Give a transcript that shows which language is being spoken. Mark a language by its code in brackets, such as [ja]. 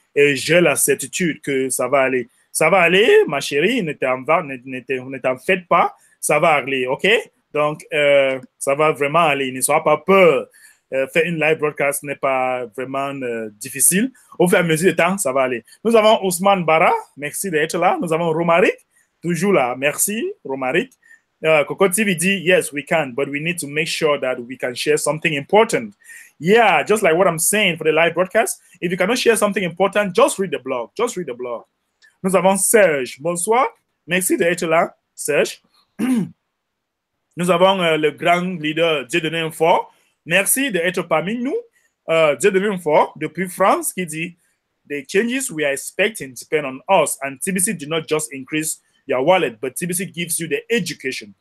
[fr] Et j'ai la certitude que ça va aller. Ça va aller, ma chérie, ne t'en faites pas, ça va aller, ok? Donc, ça va vraiment aller, ne sois pas peur. Faire une live broadcast n'est pas vraiment difficile. Au fur et à mesure du temps, ça va aller. Nous avons Ousmane Bara, merci d'être là. Nous avons Romaric, toujours là, merci, Romaric. [en] Coco TV dit, yes, we can, but we need to make sure that we can share something important. Yeah, just like what I'm saying for the live broadcast, if you cannot share something important, just read the blog, just read the blog. [fr] Nous avons Serge. Bonsoir. Merci d'être là, Serge. Nous avons le grand leader Dieudonné Fort. Merci d'être parmi nous. [en] Dieudonné Fort, [fr] depuis France, qui dit [en] the changes we are expecting depend on us, and TBC did not just increase your wallet, but TBC gives you the education.